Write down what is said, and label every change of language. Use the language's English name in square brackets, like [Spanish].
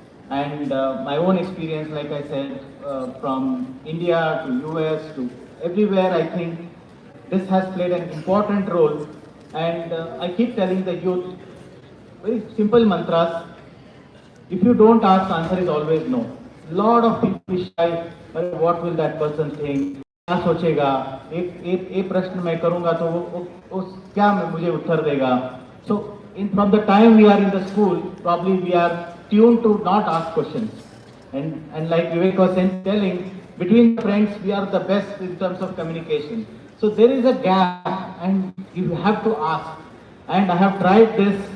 [English] And my own experience, like I said, from India to US to everywhere, I think this has played an important role. And I keep telling the youth, very simple mantras. If you don't ask, the answer is always no. Lot of people shy, what will that person think? [Hindi] क्या सोचेगा? एक प्रश्न मैं करूँगा तो वो क्या मुझे उत्तर देगा? [English] So from the time we are in the school, probably we are tuned to not ask questions. And like Vivek was telling, between friends we are the best in terms of communication. So there is a gap, and you have to ask. And I have tried this.